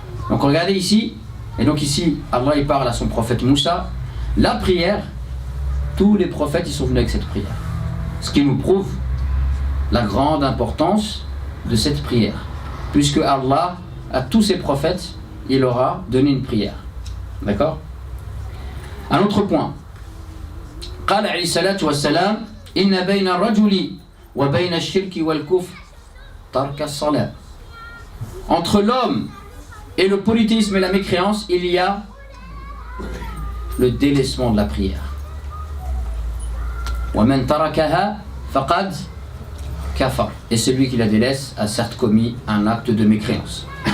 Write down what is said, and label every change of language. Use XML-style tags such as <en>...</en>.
<fr>Donc regardez ici, et donc ici, Allah il parle à son prophète Moussa. La prière, tous les prophètes ils sont venus avec cette prière. Ce qui nous prouve la grande importance de cette prière. Puisque Allah, à tous ses prophètes, il leur a donné une prière. D'accord? Un autre point.</fr> <ar>قال عليه الصلاة والسلام إن بين الرجل وبين الشرك والكفر ترك الصلاة.</ar> <fr>Entre l'homme et le polythéisme et la mécréance, il y a le délaissement de la prière.</fr> <ar>ومن تركها فقد كفر.</ar> <fr>Et celui qui la délaisse a certes commis un acte de mécréance.</fr>